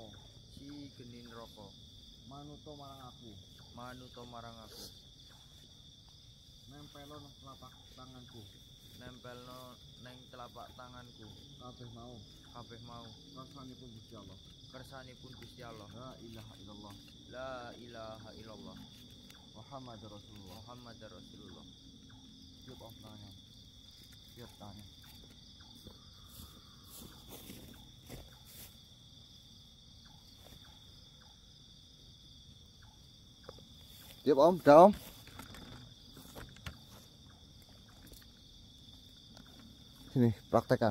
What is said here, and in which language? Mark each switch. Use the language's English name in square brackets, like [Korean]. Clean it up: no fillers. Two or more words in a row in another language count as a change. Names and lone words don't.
[Javanese] Si geni neraka. Manuto marang aku. Manuto marang aku. Nempelo nang telapak tanganku. Nempelno neng telapak tanganku. Kabeh mau. Kabeh mau. Kersanipun Gusti Allah. Kersanipun Gusti Allah. [Arabic] لا إله إلا الله. لا إله إلا الله. محمد رسول الله. محمد رسول الله. [Indonesian] Tiup om tangannya. Tiup tangannya. Tiup om, dah om. Sini, praktekkan.